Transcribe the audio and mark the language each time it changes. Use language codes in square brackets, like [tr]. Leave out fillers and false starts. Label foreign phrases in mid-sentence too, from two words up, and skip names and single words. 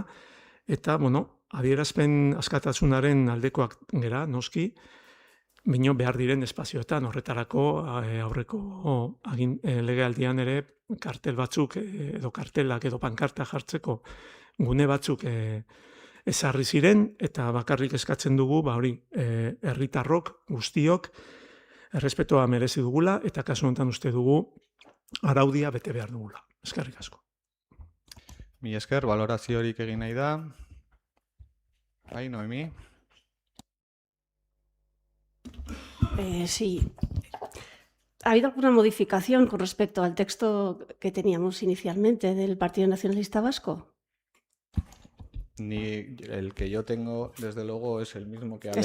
[eu] eta adierazpen askatasunaren aldekoak gera, noski, bino behar diren espazioetan, horretarako aurreko legealdian ere kartel batzuk edo kartelak edo pankarta jartzeko gune batzuk ezarri ziren eta bakarrik eskatzen dugu, herritarrok guztiok errespetua merezi dugula eta kasu honetan uste dugu araudia bete behar dugula. Eskerrik asko. Mi esker, baloraziorik egin nahi da. Bai, Noemi? [es] Sí. ¿Ha habido alguna modificación con respecto al texto que teníamos inicialmente del Partido Nacionalista Vasco? El que yo tengo, desde luego, es el mismo que ha